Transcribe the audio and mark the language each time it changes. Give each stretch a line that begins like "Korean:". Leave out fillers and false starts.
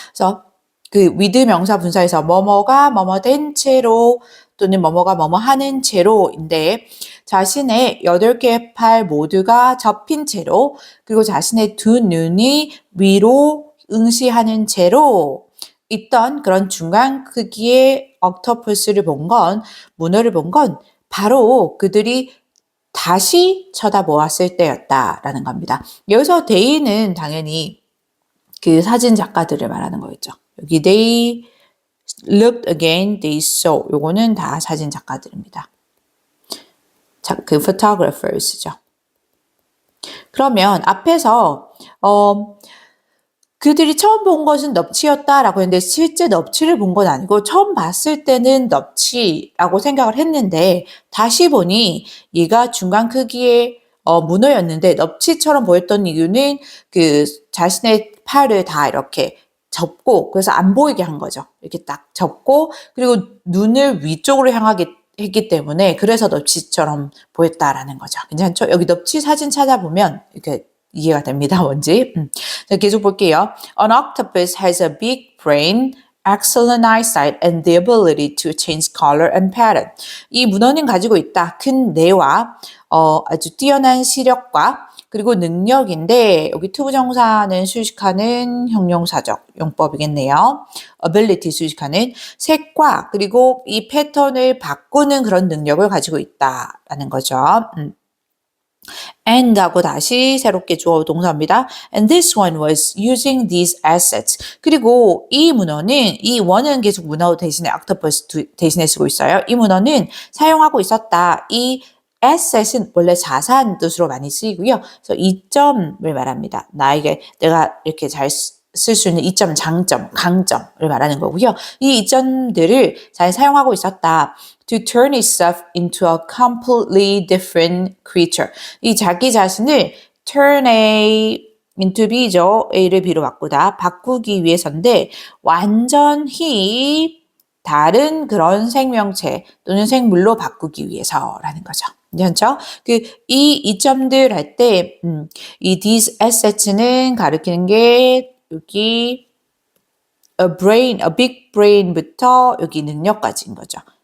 Korean: 그래서 그 with 명사 분사에서 뭐뭐가 뭐뭐 된 채로 또는 뭐뭐가 뭐뭐 하는 채로인데 자신의 8개의 팔 모두가 접힌 채로 그리고 자신의 두 눈이 위로 응시하는 채로 있던 그런 중간 크기의 옥토퍼스를 본 건 문어를 본 건 바로 그들이 다시 쳐다보았을 때였다라는 겁니다. 여기서 they는 당연히 그 사진 작가들을 말하는 거겠죠. 여기
English: they looked again, they saw.
Korean: 요거는 다 사진 작가들입니다. 자, 그 photographers죠. 그러면 앞에서 그들이 처음 본 것은 넙치였다라고 했는데 실제 넙치를 본 건 아니고 처음 봤을 때는 넙치라고 생각을 했는데 다시 보니 얘가 중간 크기의 문어였는데 넙치처럼 보였던 이유는 그 자신의 팔을 다 이렇게 접고 그래서 안 보이게 한 거죠. 이렇게 딱 접고 그리고 눈을 위쪽으로 향하게 했기 때문에 그래서 넙치처럼 보였다라는 거죠. 괜찮죠? 여기 넙치 사진 찾아보면 이렇게 이해가 됩니다. 뭔지. 자, 계속 볼게요.
English: An octopus has a big brain, excellent eyesight, and the ability to change color and pattern.
Korean: 이 문어는 가지고 있다. 큰 뇌와 아주 뛰어난 시력과 그리고 능력인데 여기 투부정사는 수식하는 형용사적 용법이겠네요. ability 수식하는 색과 그리고 이 패턴을 바꾸는 그런 능력을 가지고 있다라는 거죠. and 하고 다시 새롭게 주어 동사입니다.
English: And this one was using these assets.
Korean: 그리고 이 문어는 이 one은 계속 문어 대신에 octopus 대신에 쓰고 있어요. 이 문어는 사용하고 있었다. 이 asset은 원래 자산 뜻으로 많이 쓰이고요. 그래서 이점을 말합니다. 나에게 내가 이렇게 잘 쓸 수 있는 이점, 장점, 강점을 말하는 거고요. 이 이점들을 잘 사용하고 있었다.
English: To turn itself into a completely different creature.
Korean: 이 자기 자신을 turn A into B죠. A를 B로 바꾸기 위해서인데 완전히 다른 그런 생명체 또는 생물로 바꾸기 위해서라는 거죠. 괜찮죠? 이 이점들 할 때, 이 these assets는 가리키는 게 여기 a big brain부터 여기 능력까지인 거죠.